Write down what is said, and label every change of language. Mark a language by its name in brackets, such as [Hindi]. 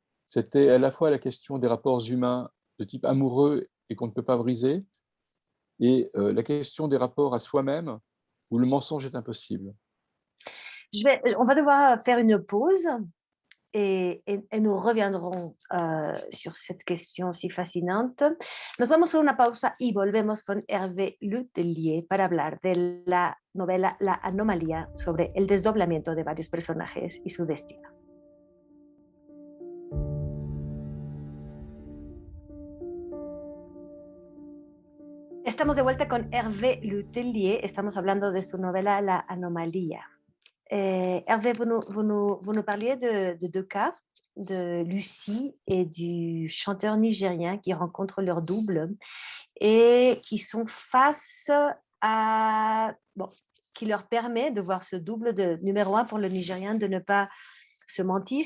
[French] C'était à la fois la question des rapports humains de type amoureux et qu'on ne peut pas briser, et la question des rapports à soi-même, où le mensonge est impossible. On va devoir faire une pause et nous reviendrons sur cette question si fascinante. [Spanish] Nos vamos a una pausa y volvemos con Hervé Letellier para hablar de la novela La Anomalía sobre el desdoblamiento de varios personajes y su destino. Estamos de vuelta con Hervé Letellier. Estamos hablando de su novela La Anomalía. [French] Hervé, vous nous parliez de deux cas, de Lucie et du chanteur nigérien qui rencontrent leur double et qui sont face à... Bon, qui leur permet de voir ce double de numéro un pour le Nigérien, de ne pas se mentir.